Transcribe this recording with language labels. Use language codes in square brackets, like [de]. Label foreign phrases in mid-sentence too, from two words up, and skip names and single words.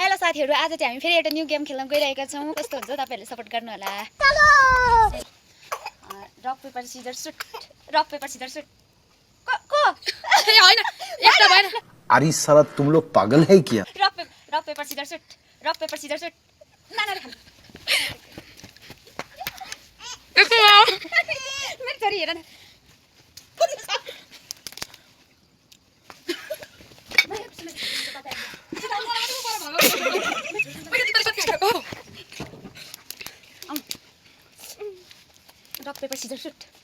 [ne] साथीहरु आज चाहिँ हामी फेरि एउटा [en] new game [ne] खेल्न गइरहेका छौं कस्तो हुन्छ तपाईहरुले सपोर्ट गर्नु होला [en] rock paper scissor shoot [ne] को ए हैन एउटा भएन [hi] अरे साला तुम लोग पागल है क्या [en] rock paper scissor shoot नाना रे [ne] एकछिन मेरो छोरी हेर न [en] rock paper scissor shoot